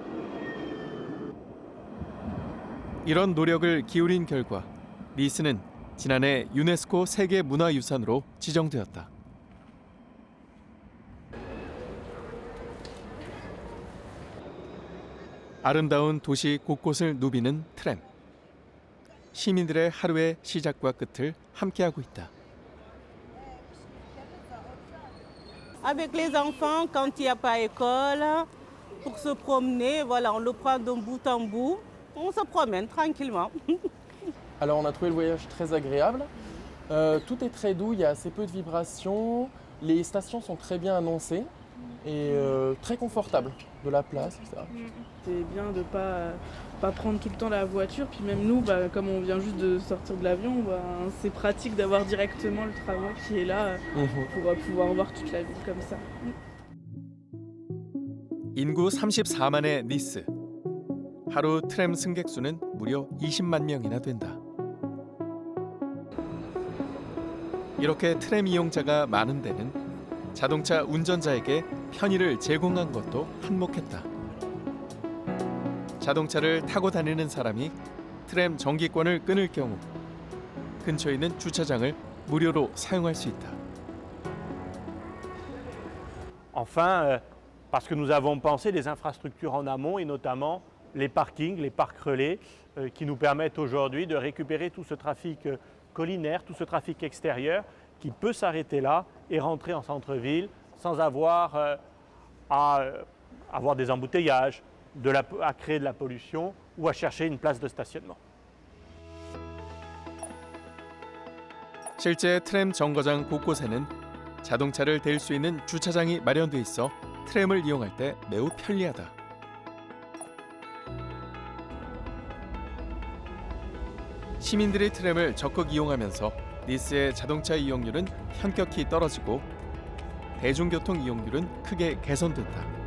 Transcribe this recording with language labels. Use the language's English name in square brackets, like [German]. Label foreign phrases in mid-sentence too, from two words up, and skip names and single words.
[Korean] 이런 노력을 기울인 결과 니스는 지난해 유네스코 세계문화유산으로 지정되었다. 아름다운 도시 곳곳을 누비는 트램. 시민들의 하루의 시작과 끝을 함께하고 있다. [French] Avec les enfants, quand il n'y a pas école, pour se promener, voilà, on le prend d'un bout en bout, on se promène tranquillement. Alors on a trouvé le voyage très agréable, tout est très doux, il y a assez peu de vibrations, les stations sont très bien annoncées et très confortables, de la place, etc. C'est bien de ne pas prendre tout le temps la voiture, puis même nous, comme on vient juste de sortir de l'avion, c'est pratique d'avoir directement le tramway qui est là pour pouvoir voir toute la ville comme ça. [Korean] 인구 34만의 니스. 하루 트램 승객 수는 무려 20만 명이나 된다. 이렇게 트램 이용자가 많은 데는 자동차 운전자에게 편의를 제공한 것도 한몫했다. 자동차를 타고 다니는 사람이 트램 정기권을 끊을 경우 근처에 있는 주차장을 무료로 사용할 수 있다. [French] Enfin, parce que nous avons pensé les infrastructures en amont et notamment les parkings, les parcs relais qui nous permettent aujourd'hui de récupérer tout ce trafic collinaire, tout ce trafic extérieur qui peut s'arrêter là et rentrer en centre-ville sans avoir à avoir des embouteillages, à créer de la pollution ou à chercher une place de stationnement. [Korean] 실제 트램 정거장 곳곳에는 자동차를 댈 수 있는 주차장이 마련돼 있어 트램을 이용할 때 매우 편리하다. 시민들이 트램을 적극 이용하면서 니스의 자동차 이용률은 현격히 떨어지고 대중교통 이용률은 크게 개선된다.